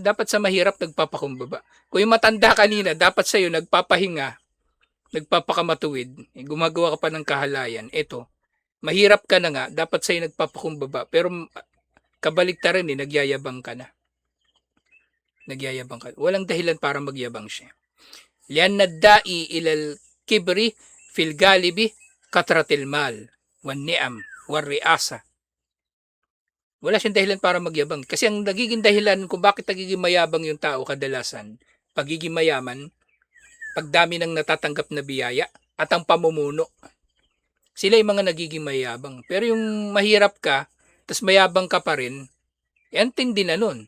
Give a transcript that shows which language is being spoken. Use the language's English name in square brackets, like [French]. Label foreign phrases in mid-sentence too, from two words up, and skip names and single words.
[Filipino] Dapat sa mahirap nagpapakumbaba. Kung yung matanda kanina, dapat sa iyo nagpapahinga, nagpapakamatuwid, gumagawa ka pa ng kahalayan. Ito, mahirap ka na nga, dapat sa iyo nagpapakumbaba. Pero kabaliktaran eh, nagyayabang ka na. Nagyayabang ka. Walang dahilan para magyabang siya. [Arabic] لأن الداعي إلى الكبر في الغالب كثرة المال والنعم والرياسة. [Filipino] Wala siyang dahilan para magyabang. Kasi ang nagiging dahilan kung bakit nagiging mayabang yung tao kadalasan, pagiging mayaman, pagdami ng natatanggap na biyaya, at ang pamumuno. Sila yung mga nagiging mayabang. Pero yung mahirap ka, tas mayabang ka pa rin, ang tindi na nun.